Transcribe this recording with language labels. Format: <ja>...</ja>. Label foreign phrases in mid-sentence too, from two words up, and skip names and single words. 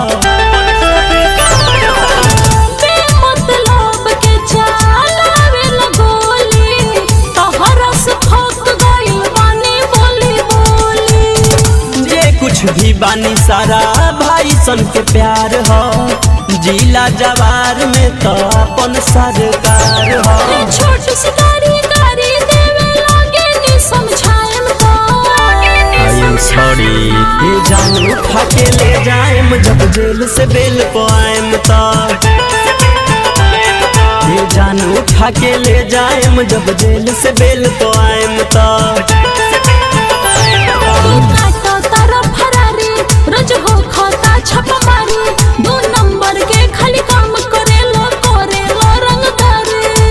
<bho>कुछ भी बानी सारा भाई सन के प्यार हो, जिला जवार में तो अपन सरकार हो। छोटी सी कारी देवे लागे नी समझाएम तो।</bho> <en>I am sorry।</en> <bho>ये जान उठा के ले जाएम जब जेल से बेल पाएम तो। ये जान उठा के ले जाएम जब जेल से बेल पाएम तो। रोज हो खाता छप मारी, 2 नंबर के खाली काम करेला करेला रंगदारी।</bho>